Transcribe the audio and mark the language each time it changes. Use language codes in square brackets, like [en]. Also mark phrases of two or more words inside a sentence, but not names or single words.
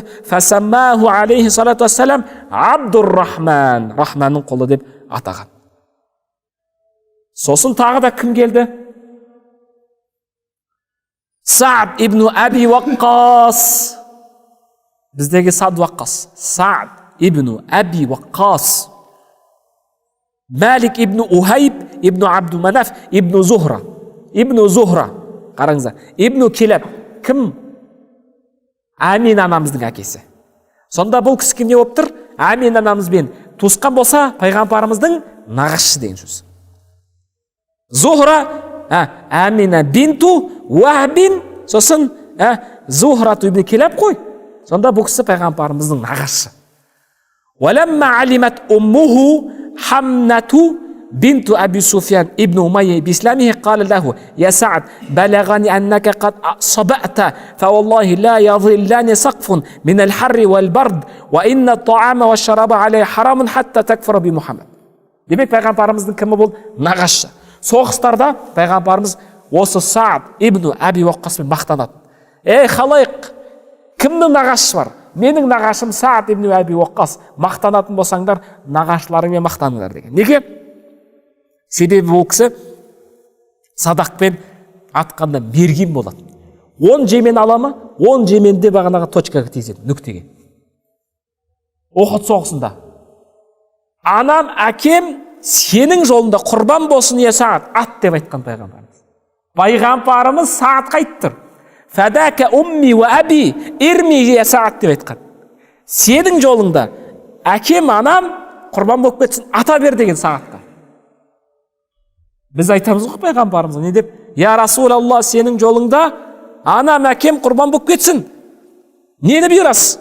[ar] فسماه عليه الصلاة والسلام عبد الرحمن. [kk] Рахманның құлы деп атаған. Сосын тағы да кім келді? Саад ибн Аби Ваққас. Біздегі Саад Ваққас. Саад ибн Аби Ваққас. Малик ибн Ухайб ибн Абду-Манаф ибн Зухра. Қараңыздар. Ибн Килаб. Кім Амин анамыздың әкесі. Сонда бұл кісі не болып тұр? Амин анамызбен туысқан болса, пайғамбарымыздың нағашысы деген сөз. Зухра, Амина бинту Уахбин, сосын Зухрату ибн Килаб қой. Сонда бұл кісі пайғамбарымыздың нағашысы. [ar] ولما علمت أمه حمنة بنت أبي سفيان ابن أمية بإسلامه قال له يا سعد بلغني أنك قد صبأت فوالله لا يظلان سقف من الحر والبرد وإن الطعام والشراب عليه حرام حتى تكفر بمحمد. [kk] Демек пайғамбарымыздың кімі бұл? Нағашы. Соғыстарда пайғамбарымыз осы Саад ибн Аби Уаққаспен мақтанады. Халайық, кімнің нағашысы бар? Менің нағашым Саад ибн Аби Уаққас. Мақтанатын болсаңдар, нағашыларыңмен мақтаныңдар деген. Неге? Себебі ол кісі садақпен атқанда мерген болады. 10 жемен аламы? 10 жеменде бағанаға точкаға тезеді, нүктеге. Ухуд соғысында. Анам, әкем сенің жолында құрбан болсын е Саад, ат деп айтқан пайғамбарымыз. Пайғамбарымыз Саадқа айтты. [ar] فداك أمي وأبي ارم يا سعد [kk] деп айтқан. Сенің жолыңда әкем, анам құрбан болып кетсін, ата бер деген Саадқа. Біз айтамыз ғой пайғамбарымызға не деп? [ar] يا رسول الله, [kk] сенің жолыңда анам, әкем құрбан болып кетсін. Нені бұйырасыз?